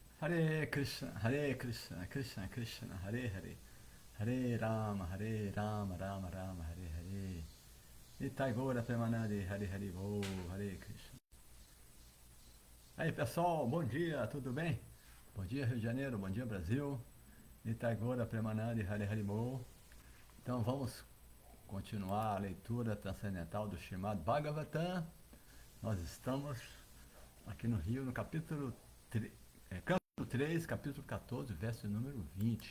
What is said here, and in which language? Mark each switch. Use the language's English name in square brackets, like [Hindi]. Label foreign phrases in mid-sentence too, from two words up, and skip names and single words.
[Sanskrit] हरे कृष्ण, कृष्ण कृष्ण, हरे हरे, हरे राम, राम राम, हरे हरे. [Bangla] নিতাই গৌর প্রেমানন্দে, হরে হরে বো, [Sanskrit] हरे कृष्ण. [Portuguese] Aí pessoal, bom dia, tudo bem? Bom dia Rio de Janeiro, bom dia Brasil. [Bangla] নিতাই গৌর প্রেমানন্দে, হরে হরে বো. [Portuguese] Então vamos continuar a leitura transcendental do Srimad Bhagavatam. Nós estamos aqui no Rio, no capítulo 3, capítulo 14, verso número 20.